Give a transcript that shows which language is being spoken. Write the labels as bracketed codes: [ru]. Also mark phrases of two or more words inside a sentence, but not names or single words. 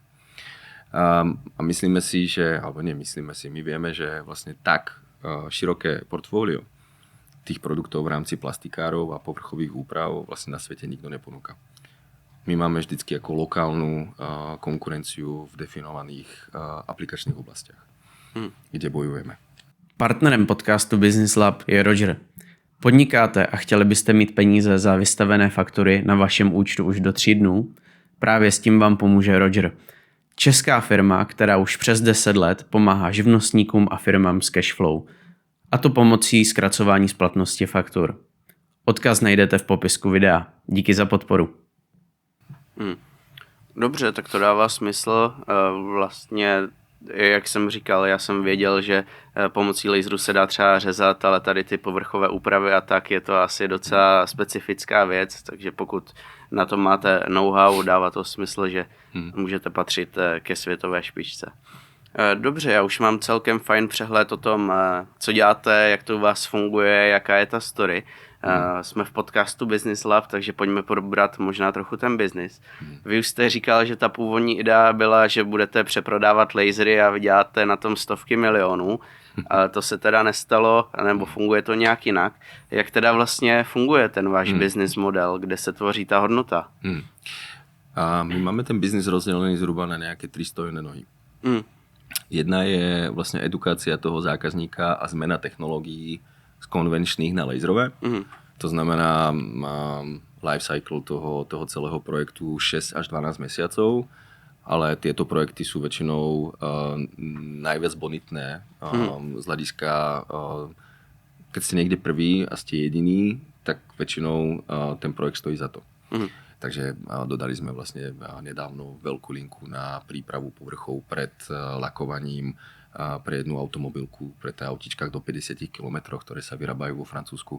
[sk] A myslíme si, alebo nemyslíme si, my vieme, že vlastne tak široké portfólio tých produktov v rámci plastikárov a povrchových úprav vlastne na svete nikto neponúka. My máme vždycky ako lokálnu konkurenciu v definovaných aplikačných oblastiach, kde bojujeme. [cs] Partnerem podcastu Business Lab je Roger. Podnikáte a chtěli byste mít peníze za vystavené faktury na vašem účtu už do 3 dnů? Právě s tím vám pomůže Roger. Česká firma, která už přes 10 let pomáhá živnostníkům a firmám s cashflow. A to pomocí zkracování splatnosti faktur. Odkaz najdete v popisku videa. Díky za podporu. Dobře, tak to dává smysl. Vlastně, jak jsem říkal, já jsem věděl, že pomocí laseru se dá třeba řezat, ale tady ty povrchové úpravy a tak je to asi docela specifická věc, takže pokud na tom máte know-how, dává to smysl, že můžete patřit ke světové špičce. Dobře, já už mám celkem fajn přehled o tom, co děláte, jak to u vás funguje, jaká je ta story. Jsme v podcastu Business Lab, takže pojďme probrat možná trochu ten business. Vy už jste říkal, že ta původní idea byla, že budete přeprodávat lasery a vyděláte na tom stovky milionů. Ale to se teda nestalo, nebo funguje to nějak jinak. Jak teda vlastně funguje ten váš business model, kde se tvoří ta hodnota? [sk] A my máme ten biznis rozdelený zhruba na nejaké 3 stojené nohy. Jedna je vlastne edukácia toho zákazníka a zmena technológií z konvenčných na laserové. To znamená [en] life cycle [sk] toho celého projektu 6 až 12 mesiacov, ale tieto projekty sú väčšinou najviac bonitné z hľadiska, keď ste niekde prvý a ste jediný, tak väčšinou ten projekt stojí za to. Takže dodali sme vlastne nedávno veľkú linku na prípravu povrchov pred lakovaním pre jednu automobilku, pre tie autičkách do 50 km, ktoré sa vyrábajú vo Francúzsku.